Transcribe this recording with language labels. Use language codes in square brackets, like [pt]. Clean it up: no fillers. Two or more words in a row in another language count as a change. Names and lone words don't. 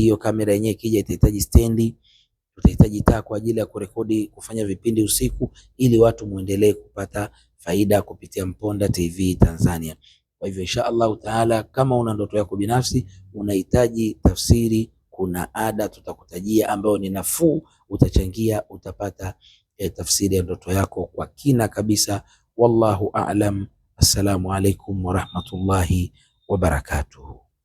[sw] Hiyo kamera yenyewe ikija itahitaji stendi. Tutahitaji taa kwa ajili ya kurekodi, kufanya vipindi usiku, ili watu muendelee kupata faida kupitia Mponda TV Tanzania. Kwa hivyo [ar] إن شاء الله تعالى, [sw] kama una ndoto yako binafsi unahitaji tafsiri, kuna ada tutakutajia ambayo ni nafuu, utachangia, utapata tafsiri ya ndoto yako kwa kina kabisa. [ar] والله أعلم. السلام عليكم ورحمة الله وبركاته.